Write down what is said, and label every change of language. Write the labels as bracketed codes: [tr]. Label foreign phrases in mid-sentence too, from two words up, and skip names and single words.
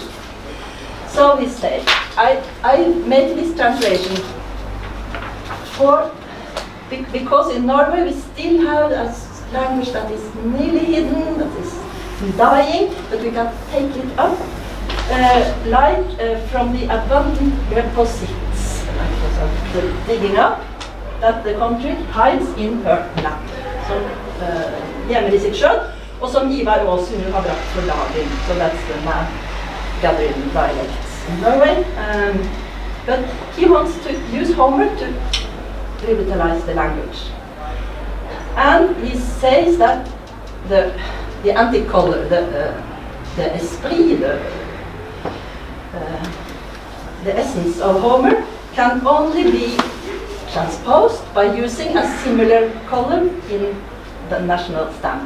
[en] So he said, I made this translation because in Norway we still have a language that is nearly hidden, that is dying, but we can take it up from the abundant deposits, like the digging up that the country hides in her land. [no] Som gjemmer i sitt skjønn, og som Ivar Aasen nu har brakt for dagen. [en] So that's the gathering dialects in Norway. But he wants to use Homer to revitalize the language. And he says that the antique color, the esprit, the essence of Homer can only be transposed by using a similar color in the national stamp.